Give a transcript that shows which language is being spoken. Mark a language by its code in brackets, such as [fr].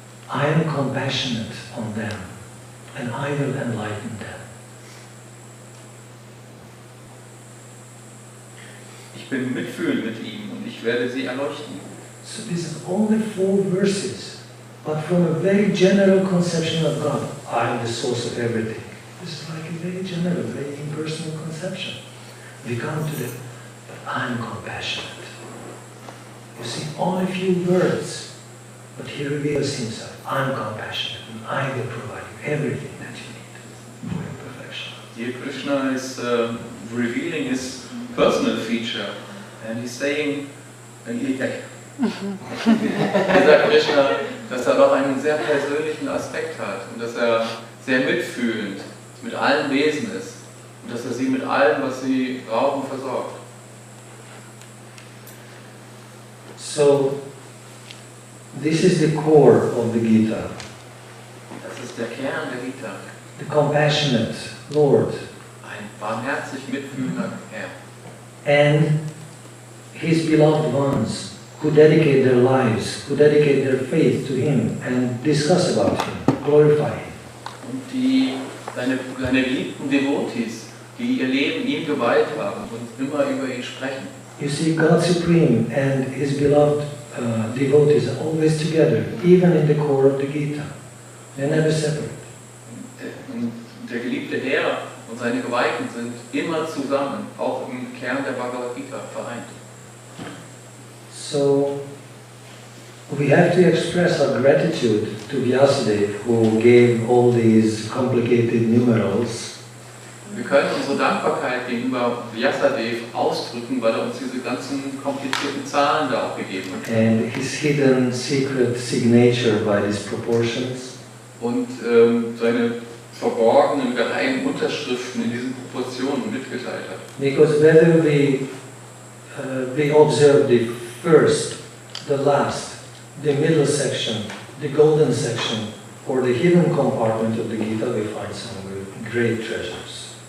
[en] I am compassionate on them, and I will enlighten them. [de] Ich bin mitfühlend mit ihnen und ich werde sie erleuchten. [en] So this is only 4 verses, but from a very general conception of God. I am the source of everything. This is like a very general, very impersonal conception. We come to the, but I am compassionate. You see, only a few words, but He reveals Himself. I am compassionate, and I will provide you everything that you need for your perfection. Here Krishna is revealing His personal feature, and He's saying, [de] er sagt Krishna, dass er doch einen sehr persönlichen Aspekt hat und dass er sehr mitfühlend mit allen Wesen ist und dass er sie mit allem, was sie brauchen, versorgt. [en] So, this is the core of the Gita. [de] Das ist der Kern der Gita. [en] The compassionate Lord. [de] Ein barmherzig mitfühlender Herr. [en] And His beloved ones who dedicate their lives, who dedicate their faith to Him and discuss about Him, glorify Him. [de] Und die seine geliebten Devotees, die ihr Leben ihm geweiht haben und immer über ihn sprechen. [en] You see, God Supreme and His beloved devotees are always together, even in the core of the Gita. They're never separate. [de] Und der geliebte Herr und seine Geweihten sind immer zusammen, auch im Kern der Bhagavad-gita vereint. [en] So, we have to express our gratitude to Vyasadeva, who gave all these complicated numerals. [de] Wir können unsere Dankbarkeit gegenüber Vyasadeva ausdrücken, weil er uns diese ganzen komplizierten Zahlen da auch gegeben hat. [en] And his hidden secret signature by these proportions. [de] Und seine verborgenen, geheimen Unterschriften in diesen Proportionen mitgeteilt hat. [en] Because whether we observe the first, the last, the middle section, the golden section, or the hidden compartment of the Gita, we find some great treasures.